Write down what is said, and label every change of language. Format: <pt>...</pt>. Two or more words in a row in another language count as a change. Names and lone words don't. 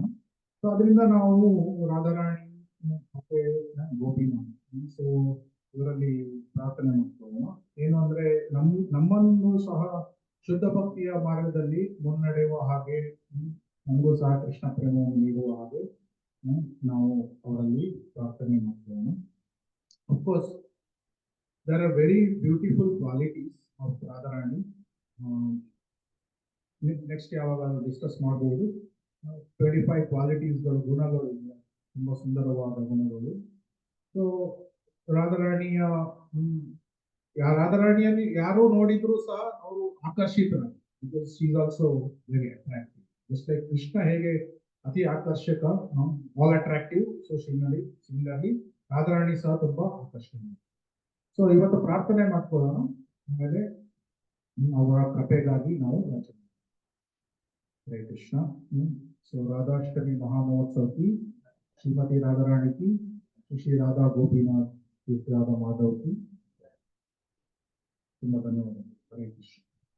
<kn>ಸೊ ಅದರಿಂದ ನಾವು ರಾಧಾರಾಣಿ ಮತ್ತೆ ಗೋಪಿನಾಥ್, ಸೊ ಇವರಲ್ಲಿ ಪ್ರಾರ್ಥನೆ ಮಾಡ್ಕೊಳ್ಳೋಣ. ಏನು ಅಂದ್ರೆ ನಮ್ಮನ್ನು ಸಹ ಶುದ್ಧ ಭಕ್ತಿಯ ಮಾರ್ಗದಲ್ಲಿ ಮುನ್ನಡೆಯುವ ಹಾಗೆ, ನಮಗೂ ಸಹ ಕೃಷ್ಣ ಪ್ರೇಮವನ್ನು ನೀಡುವ ಹಾಗೆ ನಾವು ಅವರಲ್ಲಿ ಪ್ರಾರ್ಥನೆ ಮಾಡ್ಕೊಳ್ಳೋಣ.</kn> <en>of course there are very beautiful qualities of Radharani.</en> <kn>ನೆಕ್ಸ್ಟ್ ಯಾವಾಗ ಡಿಸ್ಕಸ್ ಮಾಡಬಹುದು. 25 ಕ್ವಾಲಿಟೀಸ್ಗಳು, ಗುಣಗಳು, ತುಂಬಾ ಸುಂದರವಾದ ಗುಣಗಳು. ಸೊ ರಾಧಾರಾಣಿಯ ರಾಧಾರಾಣಿಯಲ್ಲಿ ಯಾರು ನೋಡಿದ್ರು ಸಹ ಅವರು ಆಕರ್ಷಿತರು.</kn> <en>because she is also very attractive. just like</en> <kn>ಕೃಷ್ಣ ಹೇಗೆ ಅತಿ ಆಕರ್ಷಕ,</kn> <en>all attractive, so similarly</en> <kn>ರಾಧಾರಾಣಿ ಸಹ ತುಂಬಾ ಆಕರ್ಷಣೀಯ. ಸೊ ಇವತ್ತು ಪ್ರಾರ್ಥನೆ ಮಾಡ್ಕೊಳ್ಳೋಣ. ಆಮೇಲೆ ಅವರ ಕೃಪೆಗಾಗಿ ನಾವು ರಚನೆ. ಹರೇ ಕೃಷ್ಣ. ಸೊ ರಾಧಾಷ್ಟಮಿ ಮಹಾಮಹೋತ್ಸವ</kn> <hi>की श्रीमती राधा रानी की, श्री राधा गोपीनाथ, श्री राधा माधव की</hi> <kn>ತುಂಬಾ ಧನ್ಯವಾದ. ಹರೇ ಕೃಷ್ಣ.</kn>